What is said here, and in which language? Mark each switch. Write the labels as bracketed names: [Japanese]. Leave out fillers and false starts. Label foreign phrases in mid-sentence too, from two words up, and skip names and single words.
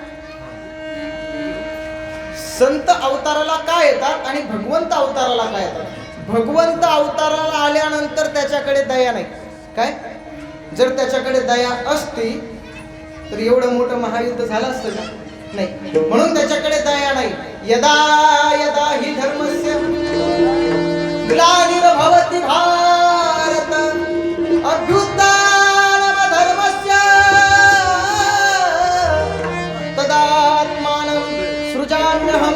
[Marathi] संत अवताराला काय येतात आणि भगवंत अवताराला काय येतात? भगवंत अवताराला आल्यानंतर त्याच्याकडे दया नाही. काय? जर त्याच्याकडे दया असती तर एवढं मोठं महायुद्ध झालं असतं का? नाही. म्हणून त्याच्याकडे दया नाही. [Sanskrit] यदा यदा हि धर्मस्य ग्लानिर्भवति भारत अभ्युत्थानमधर्मस्य तदात्मानं सृजाम्यहं.